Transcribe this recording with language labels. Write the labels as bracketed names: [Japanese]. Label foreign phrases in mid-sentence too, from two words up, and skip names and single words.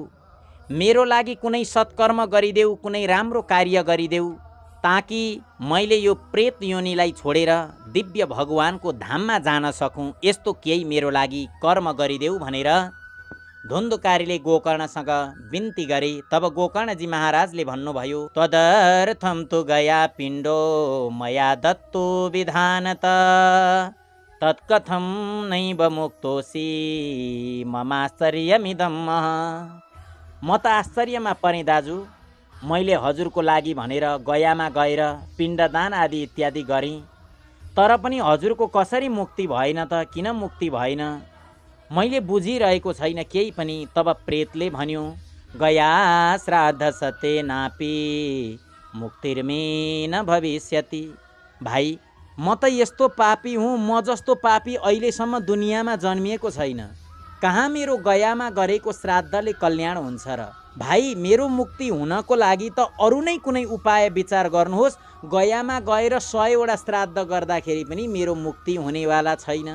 [Nepali] मेरो लागि कुनै सत्कर्म गरिदेऊ, कुनै राम्रो कार्य गरिदेऊ, ताकि मैले यो प्रेत योनिलाई छोडेर दिव्य भगवानको धाममा जान सकूँ। यस्तो केही मेरो लागि कर्म गरिदेऊ भनेर धुन्धुकारीले गोकर्णसँग बिन्ती गरे। तब गोकर्णजी महाराजले भन्नुभयो, [Sanskrit] तदर्थम तु गया पिण्डो मया दत्तो विधानत तत्कथम नैव मुक्तोसी ममाश्चर्यमिदम्। [Nepali] म त आश्चर्यमा परेँ दाजु, मैले हजुरको लागि भनेर गयामा गएर पिण्डदान आदि इत्यादि गरेँ, तर पनि हजुरको कसरी मुक्ति भएन त? किन मुक्ति भएन? मैले बुझिरहेको छैन केही पनि। तब प्रेतले भन्यो, [Sanskrit] गया श्राद्ध सत्य नापी मुक्तिर्मे न भविष्यति। [Nepali] भाइ म त यस्तो पापी हुँ, म जस्तो पापी अहिलेसम्म दुनियाँमा जन्मिएको छैन। कहाँ मेरो गयामा गरेको श्राद्धले कल्याण हुन्छ र? भाइ मेरो मुक्ति हुनको लागि त अरू नै कुनै उपाय विचार गर्नुहोस्। गयामा गएर 100 वटा श्राद्ध गर्दाखेरि पनि मेरो मुक्ति हुनेवाला छैन।